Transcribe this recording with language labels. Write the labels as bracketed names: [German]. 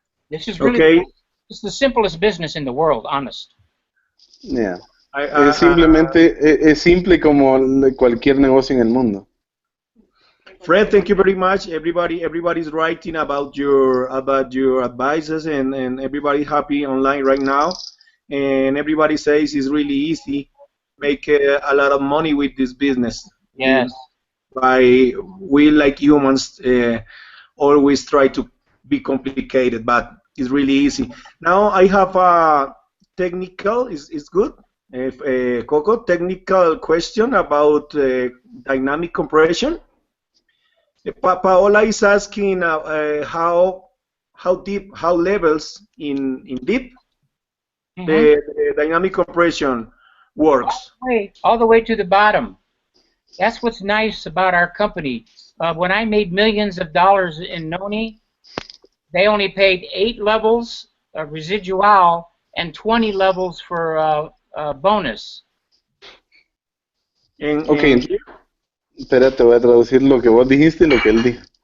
[English] This is really it's the simplest business in the world, honest. Yeah. [Spanish] Es simple como cualquier negocio en el mundo. [English] Fred, thank you very much. Everybody's writing about your advices, and everybody happy online right now. And everybody says it's really easy, make a lot of money with this business. Yes. We like humans always try to be complicated, but it's really easy. Now I have a technical, is good, Coco, technical question about dynamic compression. Paola is asking how levels in deep the dynamic compression works. All the way to the bottom. That's what's nice about our company. When I made millions of dollars in Noni, they only paid 8 levels of residual and 20 levels for bonus. Okay. [Spanish] Espérate, voy a traducir lo que vos dijiste y lo que él dijo.